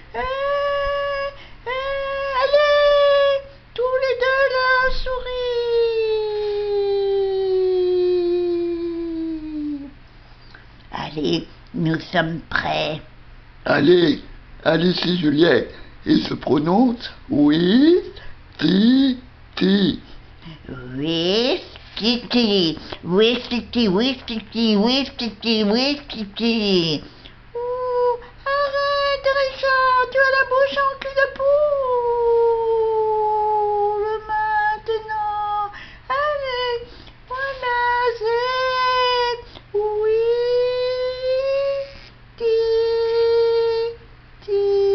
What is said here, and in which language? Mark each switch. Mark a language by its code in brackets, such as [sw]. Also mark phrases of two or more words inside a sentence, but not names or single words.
[fr] Allez, tous les deux la souris. Allez, nous sommes prêts. Allez, allez-y Juliette. Il se prononce oui, ti, ti. Whiskity, whiskity, whiskity, whiskity, whiskity. Ouh, arrête, Richard, tu as la bouche en cul de poule. Maintenant, allez, voilà, c'est oui, ti, ti.